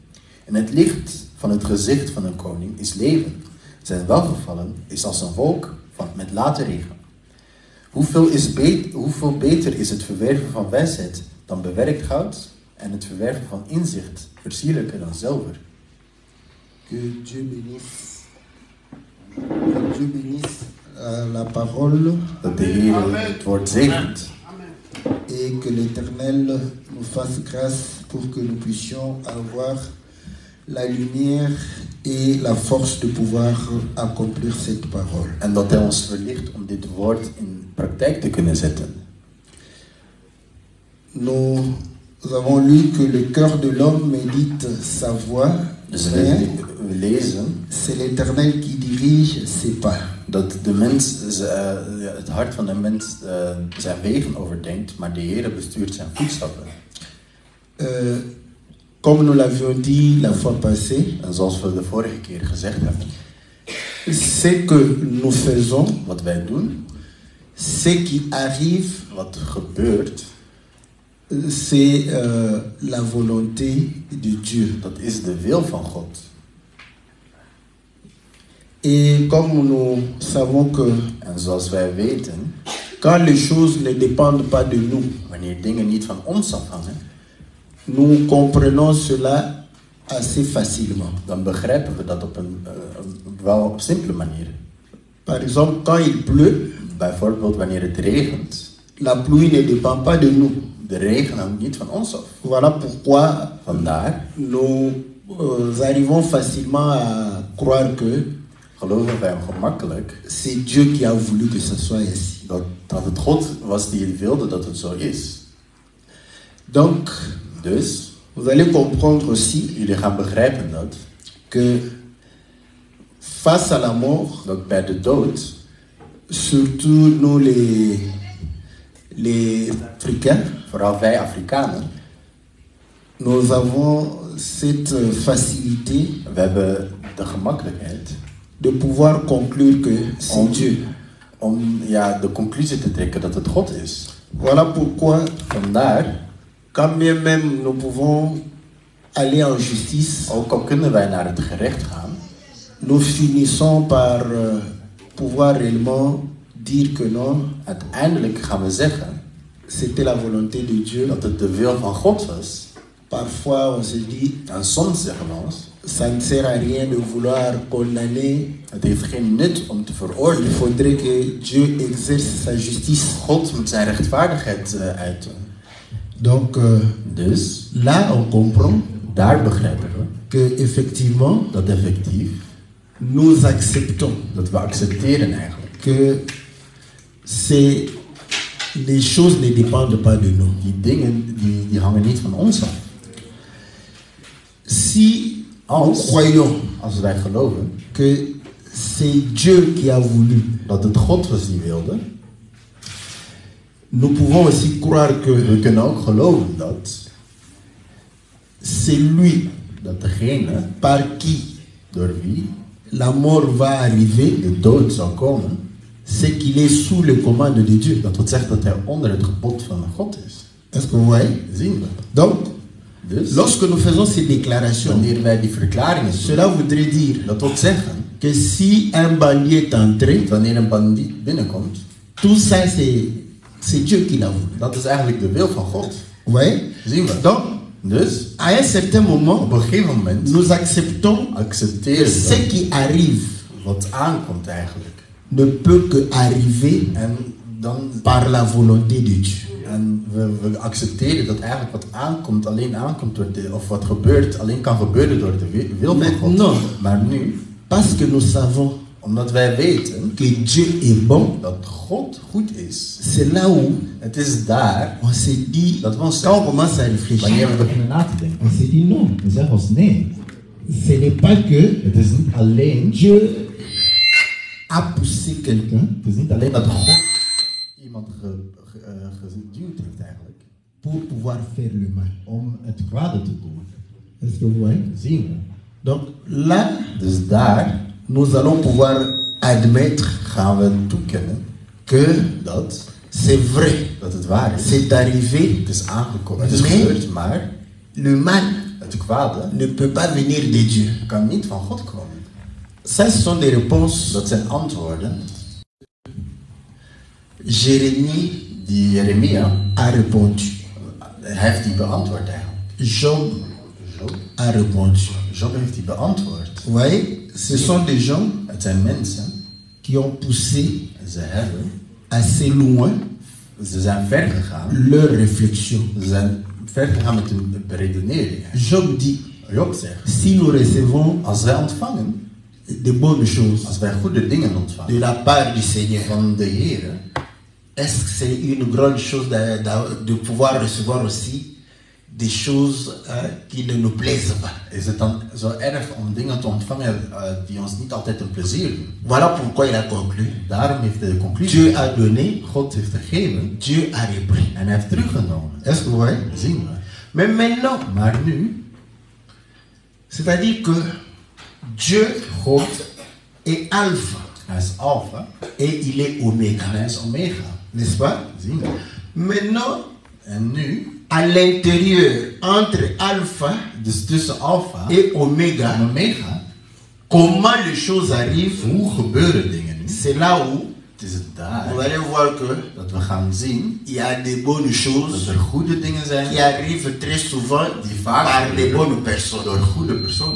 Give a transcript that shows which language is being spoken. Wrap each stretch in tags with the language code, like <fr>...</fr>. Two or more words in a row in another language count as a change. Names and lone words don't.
<nl>En het licht van het gezicht van een koning is leven. Zijn welgevallen is als een wolk met late regen. Hoeveel beter is het verwerven van wijsheid dan bewerkt goud en het verwerven van inzicht versierlijker dan zilver.</nl> <fr>Que Dieu bénisse la parole.</fr> <nl>Dat de Heer het woord zegent.</nl> <fr>Et que l'Éternel nous fasse grâce pour que nous puissions avoir la lumière et la force de pouvoir accomplir cette parole.</fr> <nl>En dat hij ons verlicht om dit woord in praktijk te kunnen zetten.</nl> <fr>Nous avons lu que le cœur de l'homme médite sa voix,</fr> <nl>Dus we lezen</nl> <fr>c'est l'Éternel qui dirige ses pas.</fr> <nl>dat de mens, het hart van de mens zijn wegen overdenkt, maar de Heer bestuurt zijn voetstappen.</nl> <fr>Comme nous l'avions dit la fois passée,</fr> <nl>En zoals we de vorige keer gezegd hebben,</nl> <fr>ce que nous faisons,</fr> <nl>wat wij doen,</nl> <fr>ce qui arrive,</fr> <nl>wat gebeurt,</nl> <fr>c'est la volonté de Dieu.</fr> <nl>dat is de wil van God.</nl> <fr>Et comme nous savons que</fr> <nl>En zoals wij weten,</nl> <fr>quand les choses ne dépendent pas de nous,</fr> <nl>wanneer dingen niet van ons afhangen,</nl> <fr>nous comprenons cela assez facilement.</fr> <nl>dan begrijpen we dat op een wel simpele manier.</nl> <fr>Par exemple, quand il pleut,</fr> <nl>Bijvoorbeeld wanneer het regent,</nl> <fr>la pluie ne dépend pas de nous.</fr> <nl>de regen hangt niet van ons af.</nl> <fr>Voilà pourquoi</fr> <nl>Vandaar</nl> <fr>nous arrivons facilement à croire que</fr> <nl>geloven wij gemakkelijk</nl> <fr>c'est Dieu qui a voulu que ça soit ainsi.</fr> <nl>dat het God was die wilde dat het zo is.</nl> <fr>Donc,</fr> <nl>Dus,</nl> <fr>vous allez comprendre aussi</fr> <nl>jullie gaan begrijpen</nl> <fr>que face à la mort,</fr> <nl>dat bij de dood,</nl> <fr>surtout nous les Africains,</fr> <nl>vooral wij Afrikanen,</nl> <fr>nous avons cette facilité</fr> <nl>we hebben de gemakkelijkheid</nl> <fr>de pouvoir conclure que c'est</fr> <nl>om</nl> <fr>Dieu.</fr> <nl>om de conclusie te trekken dat het God is.</nl> <fr>Voilà pourquoi,</fr> <nl>Vandaar,</nl> <fr>quand bien même nous pouvons aller en justice,</fr> <nl>ook al kunnen wij naar het gerecht gaan,</nl> <fr>nous finissons par pouvoir réellement dire que non,</fr> <nl>uiteindelijk gaan we zeggen</nl> <fr>c'était la volonté de Dieu.</fr> <nl>dat het de wil van God was.</nl> <fr>Parfois, on se dit,</fr> <nl>En soms zeggen we ons,</nl> <fr>ça ne sert à rien de vouloir condamner.</fr> <nl>het heeft geen nut om te</nl> <fr>Il</fr> <nl>veroordelen.</nl> <fr>faudrait que Dieu exerce sa justice.</fr> <nl>God moet zijn rechtvaardigheid uiten.</nl> <fr>Donc,</fr> <nl>Dus,</nl> <fr>là, on comprend</fr> <nl>daar begrijpen we</nl> <fr>que effectivement,</fr> <nl>dat effectief,</nl> <fr>nous acceptons</fr> <nl>dat we accepteren eigenlijk.</nl> <fr>que les choses ne dépendent pas de nous.</fr> <nl>Die dingen, die hangen niet van ons af.</nl> <fr>Si nous croyons</fr> <nl>Als wij geloven</nl> <fr>que c'est Dieu qui a voulu,</fr> <nl>dat het God was die wilde,</nl> <fr>nous pouvons aussi croire que</fr> <nl>we kunnen ook geloven dat</nl> <fr>c'est lui</fr> <nl>degene</nl> <fr>par qui</fr> <nl>door wie</nl> <fr>la mort va arriver,</fr> <nl>de dood zal komen,</nl> <fr>c'est qu'il est sous le commande de Dieu.</fr> <nl>dat wil zeggen dat hij onder het gebod van God is.</nl> <fr>Est-ce que vous voyez?</fr> <nl>Zien we.</nl> <fr>Donc,</fr> <nl>Dus,</nl> <fr>lorsque nous faisons ces déclarations,</fr> <nl>wanneer wij die verklaringen doen,</nl> <fr>cela voudrait dire</fr> <nl>dat wil zeggen</nl> <fr>que si un bandit est entré,</fr> <nl>dat wanneer een bandiet binnenkomt,</nl> <fr>tout ça c'est Dieu qui l'a voulu.</fr> <nl>dat is eigenlijk de wil van God.</nl> <fr>Vous voyez?</fr> <nl>Zien we.</nl> <fr>Donc,</fr> <nl>Dus,</nl> <fr>à un certain moment,</fr> <nl>op een gegeven moment</nl> <fr>nous acceptons que</fr> <nl>accepteren</nl> <fr>ce</fr> <nl>we</nl> <fr>qui arrive</fr> <nl>wat aankomt eigenlijk.</nl> <fr>ne peut que arriver</fr> <nl>En dan</nl> <fr>par la volonté de Dieu.</fr> <nl>En we accepteren dat eigenlijk wat aankomt alleen aankomt door of wat gebeurt alleen kan gebeuren door de wil van God.</nl> <fr>Non.</fr> <nl>Maar nu,</nl> <fr>Parce que nous savons</fr> <nl>omdat wij weten</nl> <fr>que Dieu est bon,</fr> <nl>dat God goed is,</nl> <fr>c'est là où</fr> <nl>het is daar</nl> <fr>on se dit,</fr> <nl>dat we ons</nl> <fr>quand on commence à réfléchir,</fr> <nl>wanneer we beginnen na te denken.</nl> <fr>on se dit non.</fr> <nl>We zeggen ons nee.</nl> <fr>Ce n'est pas que</fr> <nl>Het is niet alleen,</nl> <fr>Dieu a poussé quelqu'un</fr> <nl>het is niet alleen dat God iemand geduwd heeft eigenlijk</nl> <fr>pour pouvoir faire le mal.</fr> <nl>om het kwade te doen.</nl> <fr>Est-ce que vous voyez?</fr> <nl>Zien we.</nl> <fr>Donc là,</fr> <nl>Dus daar</nl> <fr>nous allons pouvoir admettre</fr> <nl>gaan we toekennen</nl> <fr>que</fr> <nl>dat</nl> <fr>c'est vrai,</fr> <nl>het waar is.</nl> <fr>c'est arrivé,</fr> <nl>Het is aangekomen, het is Nee. gebeurd, maar</nl> <fr>le mal</fr> <nl>het kwade</nl> <fr>ne peut pas venir de Dieu.</fr> <nl>kan niet van God komen.</nl> <fr>Ça, ce sont des réponses.</fr> <nl>Dat zijn antwoorden</nl> <fr>Jérémie</fr> <nl>die Jeremia,</nl> <fr>a répondu.</fr> <nl>hij heeft die beantwoord eigenlijk.</nl> <fr>Job</fr> <nl>Job,</nl> <fr>a répondu.</fr> <nl>Job heeft die beantwoord.</nl> <fr>Vous voyez, ce sont des gens</fr> <nl>Het zijn mensen,</nl> <fr>qui ont poussé</fr> <nl>ze hebben,</nl> <fr>assez loin</fr> <nl>ze zijn ver gegaan.</nl> <fr>leur réflexion.</fr> <nl>Ze zijn ver gegaan met hun redenering.</nl> <fr>Job dit,</fr> <nl>Job zegt,</nl> <fr>si nous recevons</fr> <nl>als wij ontvangen,</nl> <fr>de bonnes choses</fr> <nl>als wij goede dingen</nl> <fr>de</fr> <nl>ontvangen</nl> <fr>la part du Seigneur,</fr> <nl>van de Heer,</nl> <fr>est-ce que c'est une grande chose de pouvoir recevoir aussi des choses qui ne nous plaisent pas?</fr> <nl>is het dan zo erg om dingen te ontvangen die ons niet altijd een plezier doen?</nl> <fr>Voilà pourquoi il a conclu.</fr> <nl>Daarom heeft hij de conclusie.</nl> <fr>Dieu a donné,</fr> <nl>God heeft gegeven</nl> <fr>Dieu a repris.</fr> <nl>en hij heeft teruggenomen.</nl> <fr>Est-ce que vous voyez?</fr> <nl>Zien we.</nl> <fr>Mais maintenant,</fr> <nl>Maar nu,</nl> <fr>c'est-à-dire que Dieu</fr> <nl>God,</nl> <fr>est alpha</fr> <nl>hij is alfa</nl> <fr>et il est oméga,</fr> <nl>en hij is omega.</nl> <fr>n'est-ce pas?</fr> <nl>Zien we.</nl> <fr>Maintenant,</fr> <nl>En nu,</nl> <fr>à l'intérieur, entre alpha</fr> <nl>dus tussen alfa</nl> <fr>et</fr> <nl>en</nl> <fr>oméga,</fr> <nl>omega,</nl> <fr>comment les choses arrivent,</fr> <nl>hoe gebeuren dingen nu?</nl> <fr>c'est là où</fr> <nl>Het is het daar</nl> <fr>vous allez voir que</fr> <nl>dat we gaan zien</nl> <fr>il y a des bonnes</fr> <nl>dat</nl> <fr>choses</fr> <nl>er goede dingen</nl> <fr>qui</fr> <nl>zijn</nl> <fr>arrivent très souvent</fr> <nl>die vaak</nl> <fr>par les</fr> <nl>gebeuren</nl> <fr>bonnes personnes.</fr> <nl>door goede personen.</nl>